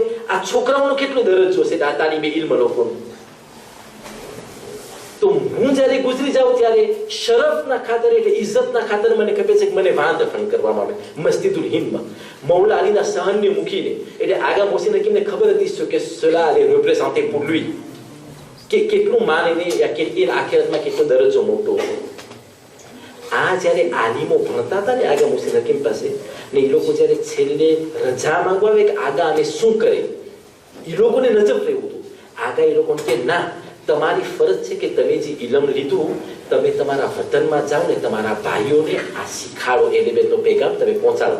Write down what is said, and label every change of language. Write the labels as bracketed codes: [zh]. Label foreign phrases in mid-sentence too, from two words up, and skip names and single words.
[gu] આ છોકરાઓનો કેટલો દરજ્જો છે આ તાલીમે ઇલ્મ લોકોનો. તો હું જ્યારે ગુજરી જાઉં ત્યારે શરફના ખાતર એટલે ઇજ્જતના ખાતર મને ખબર છે કે મને વાં દફન કરવામાં આવે મસ્જિદુલ હિન્દમાં મૌલા અલીના સહનને મૂકીને. એટલે આગા મોહસિન હકીમને ખબર હતી કે [fr] cela allait représenter pour lui [gu] કે કેટલું માન એને આખિરતમાં કેટલો દરજ્જો મોટો છે. આ જ્યારે આલિમો ભણતા હતા ને આગા મુફતી હકીમ પાસે, ને એ લોકો જ્યારે છેલ્લે રજા માંગવા આવે કે આગા અમે શું કરે, એ લોકોને નજર રહેવું હતું. આગા એ લોકોને કે ના, તમારી ફરજ છે કે તમે જે ઇલમ લીધું તમે તમારા વતનમાં જાઓ ને તમારા ભાઈઓને આ શીખાડો, એને બેનો પેગામ તમે પહોંચાડો.